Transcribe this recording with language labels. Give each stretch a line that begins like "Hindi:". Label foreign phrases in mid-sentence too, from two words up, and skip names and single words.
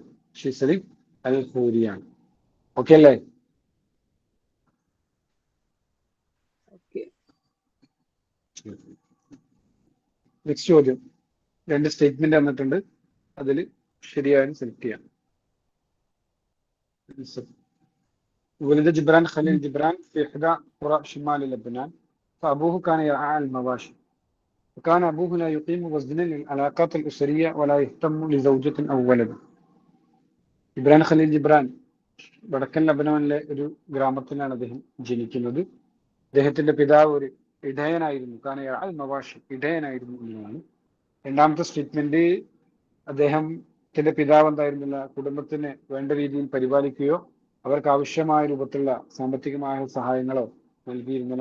Malayalam: റഷീദ് സലീം അൽ ഖൂരിയാണ്. ഓക്കെ അല്ലേ? നെക്സ്റ്റ് ചോദ്യം. 2 സ്റ്റേറ്റ്മെന്റ് തന്നിട്ടുണ്ട്. അതിൽ ശരിയായും സെലക്ട് ചെയ്യാം.
Arabic: ولد جبران خليل جبران في إحدى قرى شمال لبنان فأبوه كان يرعى المواشي وكان أبوه لا يقيم وزنا للعلاقات الأسرية ولا يهتم لزوجة أو ولد.
Malayalam: ജിബ്രാൻ ഖലീൽ ജിബ്രാൻ വടക്കൻ ലബനാനിലെ ഒരു ഗ്രാമത്തിലാണ് അദ്ദേഹം ജനിക്കുന്നത്. അദ്ദേഹത്തിന്റെ പിതാവ് ഒരു ഇടയനായിരുന്നു.
Arabic: كان يرعى المواشي,
Malayalam: ഇടയനായിരുന്നു എന്നതാണ്. രണ്ടാമത്തെ സ്റ്റേറ്റ്മെന്റ്, അദ്ദേഹത്തിന്റെ പിതാവ് എന്തായിരുന്നില്ല, കുടുംബത്തിന് വേണ്ട രീതിയിൽ പരിപാലിക്കുകയോ അവർക്ക് ആവശ്യമായ രൂപത്തിലുള്ള സാമ്പത്തികമായ സഹായങ്ങളോ നൽകിയിരുന്നില്ല.